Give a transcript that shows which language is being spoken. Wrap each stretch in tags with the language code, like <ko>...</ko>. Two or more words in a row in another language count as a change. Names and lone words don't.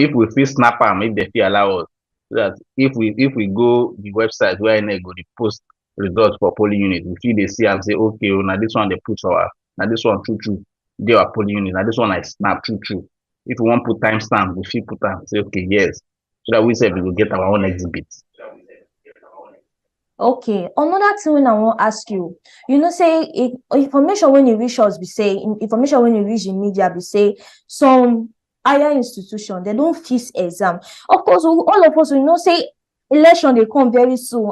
<pcm>If we fit snap am, if they fit allow us, so that if we go the website where INEC go dey post results for polling unit, we fit dey see am say okay o, na this one dey put our, na this one true true dey our polling unit, na this one I snap true true. If we wan put timestamp, we fit put am say okay yes, so that we sef we go get our own exhibit. Okay, another thing when I want to ask you, say information when you reach us, be say information when you reach the media, be say some higher institution they don't fix exam. Of course, all of us we say election they come very soon.</pcm>